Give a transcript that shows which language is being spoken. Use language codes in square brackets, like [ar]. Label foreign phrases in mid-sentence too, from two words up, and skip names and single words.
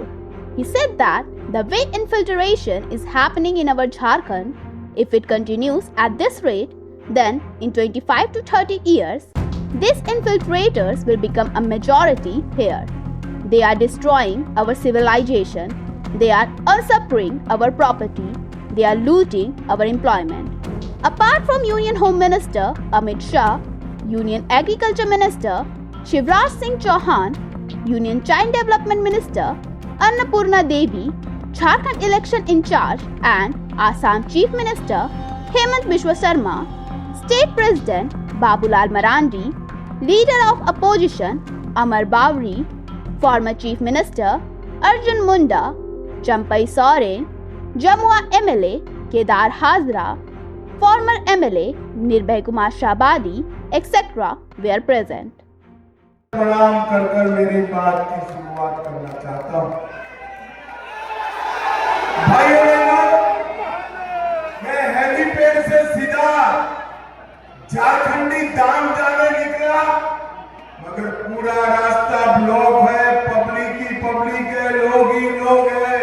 [en] He said that the way infiltration is happening in our Jharkhand, if it continues at this rate, then in 25 to 30 years, these infiltrators will become a majority here. They are destroying our civilization. They are usurping our property. They are looting our employment. Apart from Union Home Minister Amit Shah, Union Agriculture Minister Shivraj Singh Chauhan, Union Child Development Minister Annapurna Devi, Jharkhand Election in Charge and Assam Chief Minister Hemant Biswa Sharma, State President Babulal Marandi, Leader of Opposition Amar Bawri, former Chief Minister Arjun Munda, Champai Soren, Jamua MLA Kedar Hazra, former MLA Nirbhay Kumar Shahbadi, etc. were present. [hi] प्रणाम कर मेरी बात की शुरुआत करना चाहता हूं। भाइयों बहनों, मैं हेलीपैड से सीधा झारखंडी धाम जाने निकला, मगर पूरा रास्ता ब्लॉक है, पब्लिक है, लोग ही लोग है।